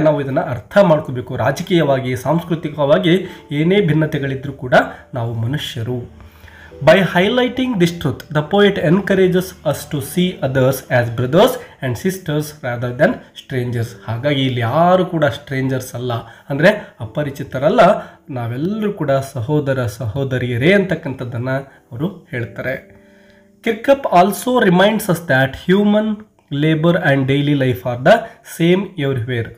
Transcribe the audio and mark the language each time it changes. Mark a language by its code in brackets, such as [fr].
[kn] ನಾವು ಇದನ್ನು ಅರ್ಥ ಮಾಡ್ಕೋಬೇಕು. ರಾಜಕೀಯವಾಗಿ, ಸಾಂಸ್ಕೃತಿಕವಾಗಿ ಏನೇ ಭಿನ್ನತೆಗಳಿದ್ರೂ ಕೂಡ ನಾವು ಮನುಷ್ಯರು. [en] By highlighting this truth, the poet encourages us to see others as brothers and sisters rather than strangers. [kn] ಹಾಗಾಗಿ ಇಲ್ಲಿ ಯಾರು ಕೂಡ ಸ್ಟ್ರೇಂಜರ್ಸ್ ಅಲ್ಲ, ಅಂದರೆ ಅಪರಿಚಿತರಲ್ಲ, ನಾವೆಲ್ಲರೂ ಕೂಡ ಸಹೋದರ ಸಹೋದರಿಯರೇ ಅಂತಕ್ಕಂಥದ್ದನ್ನು ಅವರು ಹೇಳ್ತಾರೆ. [en] Kirkup also reminds us that human labour and daily life are the same everywhere.